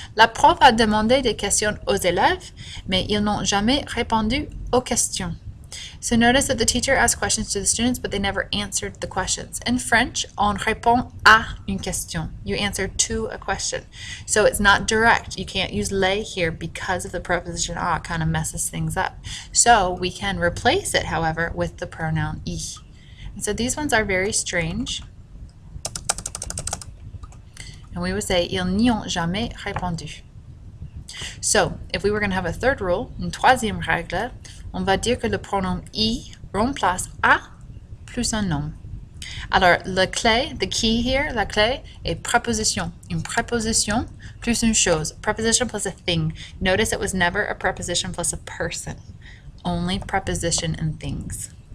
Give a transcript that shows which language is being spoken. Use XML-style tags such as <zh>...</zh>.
<fr>La prof a demandé des questions aux élèves, mais ils n'ont jamais répondu aux questions.</fr> <en>So notice that the teacher asked questions to the students, but they never answered the questions. In French,</en> <fr>on répond à une question.</fr> <en>You answer to a question. So it's not direct. You can't use les here because of the preposition à. It kind of messes things up. So we can replace it, however, with the pronoun I. And so these ones are very strange. And we would say,</en> <fr>ils n'y ont jamais répondu.</fr> <en>So, if we were going to have a third rule,</en> <fr>une troisième règle, on va dire que le pronom I remplace à plus un nom. Alors, la clé,</fr> <en>the key here,</en> <fr>la clé est préposition. Une préposition plus une chose.</fr> <en>Preposition plus a thing. Notice it was never a preposition plus a person. Only preposition and things.</en>